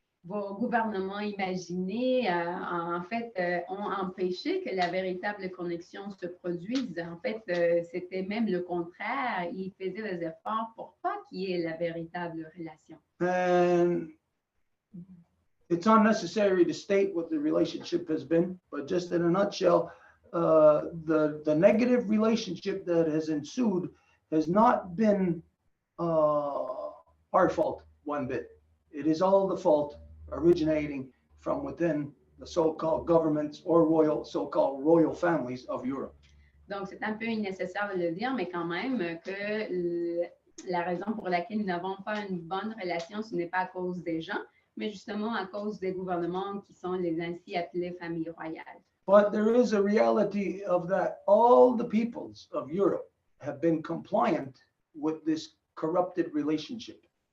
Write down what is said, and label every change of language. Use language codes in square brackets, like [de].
[fr] Vos gouvernements imaginés, en fait, ont empêché que la véritable connexion se produise. En fait, c'était même le contraire. Ils faisaient des efforts pour pas qu'il y ait la véritable relation. [en] And it's unnecessary to state what the relationship has been, but just in a nutshell, the negative relationship that has ensued has not been our fault one bit. It is all the fault originating from within the so-called governments or so-called royal families of Europe. [fr] Donc, c'est un peu nécessaire de le dire, mais quand même que la raison pour laquelle nous n'avons pas une bonne relation, ce n'est pas à cause des gens, mais justement à cause des gouvernements qui sont les ainsi appelées familles royales. [en] But there is a reality of that all the peoples of Europe have been compliant with this corrupted relationship.